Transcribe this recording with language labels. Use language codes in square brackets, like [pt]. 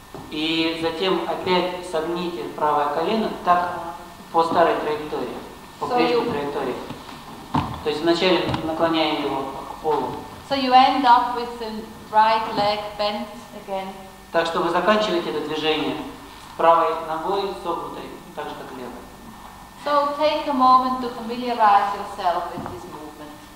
[ru] И затем опять согните правое колено так по старой траектории, по прежней траектории. То есть вначале наклоняя его к полу. [en] So you end up with the right leg bent again. [ru] Так что вы заканчиваете это движение с правой ногой согнутой, так же как левой. [en] So take a moment to familiarize yourself with this movement.